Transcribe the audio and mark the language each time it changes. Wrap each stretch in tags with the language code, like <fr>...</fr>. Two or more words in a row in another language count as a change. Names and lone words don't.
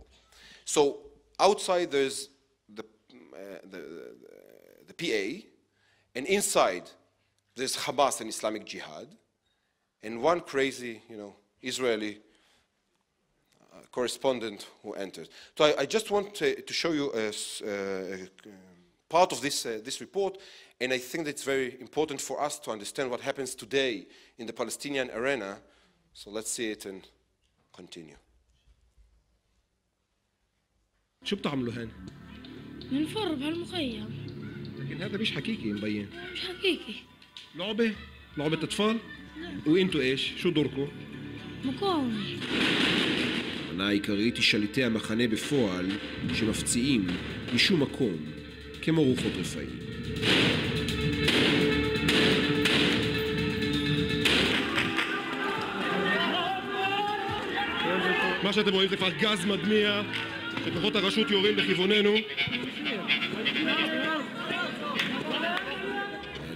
<en>So outside there's the PA, and inside there's Hamas and Islamic Jihad, and one crazy, Israeli correspondent who enters. So I just want to show you a part of this report, and I think that it's very important for us to understand what happens today in the Palestinian arena. So let's see it and continue.</en> <ar>شو بتعملوا هون؟ بنفر بهالمخيم. لكن هذا مش حقيقي مبين. مش حقيقي. لعبة أطفال؟ وإنتوا إيش؟ شو دوركم؟ مقاومة.</ar> <he>המטרה העיקרית היא שליטי המחנה בפועל שמפציעים משום מקום כמו רוחות רפאים. מה שאתם רואים זה כבר גז מדמיע שכוחות הרשות יורים בכיווננו.</he>